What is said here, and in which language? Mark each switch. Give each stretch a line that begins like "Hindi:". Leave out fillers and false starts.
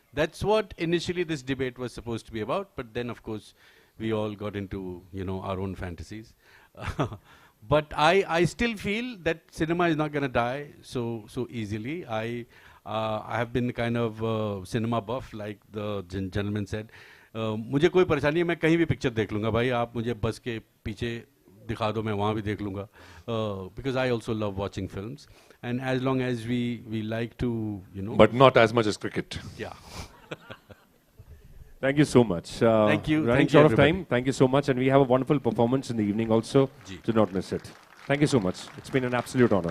English: That's what initially this debate was supposed to be about, but then of course we all got into, you know, our own fantasies. But I still feel that cinema is not going to die so easily. I have been kind of cinema buff, like the gentleman said.
Hindi: मुझे कोई परेशानी है, मैं कहीं भी picture देख लूँगा भाई, आप मुझे बस के पीछे दिखा दो, मैं वहाँ भी देख लूँगा.
English: Because I also love watching films, and as long as we like to, you know. But not as much as cricket. Yeah. Thank you so much. Thank you. Running Thank you, short of everybody. time. Thank you so much, and we have a wonderful performance in the evening also.
Hindi: Ji.
English: Do not miss it. Thank you so much. It's been an absolute honor.